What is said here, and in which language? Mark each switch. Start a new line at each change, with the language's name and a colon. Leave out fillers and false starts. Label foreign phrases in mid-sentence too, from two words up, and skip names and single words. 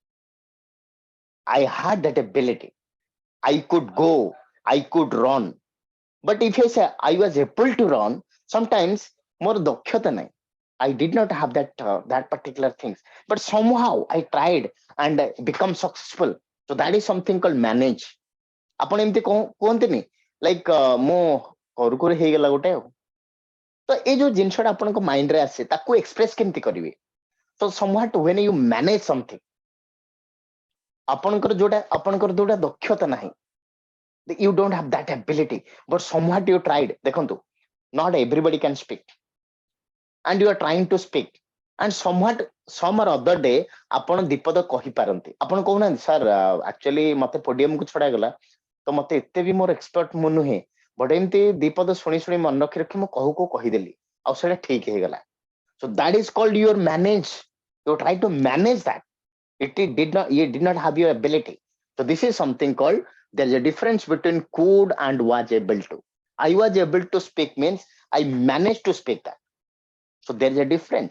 English: I had that ability. I could go. I could run. But if I say I was able to run, sometimes more
Odia: ଦକ୍ଷତା ନାହିଁ.
English: I did not have that particular things. But somehow I tried and become successful. So that is something called manage.
Odia: ଆପଣ ଏମିତି କୁହନ୍ତିନି ଲାଇକ୍ ମୁଁ କରୁ କରୁ ହେଇଗଲା ଗୋଟେ ଆଉ. ତ ଏଇ ଯୋଉ ଜିନିଷଟା ଆପଣଙ୍କ ମାଇଣ୍ଡରେ ଆସେ ତାକୁ ଏକ୍ସପ୍ରେସ କେମିତି କରିବେ?
English: ତ somewhat when you manage something,
Odia: ଆପଣଙ୍କର ଯୋଉଟା ଦକ୍ଷତା ନାହିଁ,
English: you don't have that ability, but somewhat you tried. ଦେଖନ୍ତୁ, not everybody can speak, and you are trying to speak, and somewhat some or other day
Odia: ଆପଣ ଦୀପଦ କହିପାରନ୍ତି. ଆପଣ କହୁନାହାନ୍ତି,
English: sir actually
Odia: ମତେ ପୋଡିୟମକୁ ଛଡାଗଲା, ତ ମତେ ଏତେ ବି ମୋର ଏକ୍ସପର୍ଟ ମୁଁ ନୁହେଁ, ବଟ୍ ଏମିତି ଦୀପଦ ଶୁଣି ଶୁଣି ମନେ ରଖି ରଖି ମୁଁ କହୁ କହୁ କହିଦେଲି, ଆଉ ସେଇଟା ଠିକ ହେଇଗଲା.
English: So that is called your manage. You try to manage that. You did not have your ability. So this is something called, there's a difference between could and was able to. I was able to speak means I managed to speak that. So there's a difference.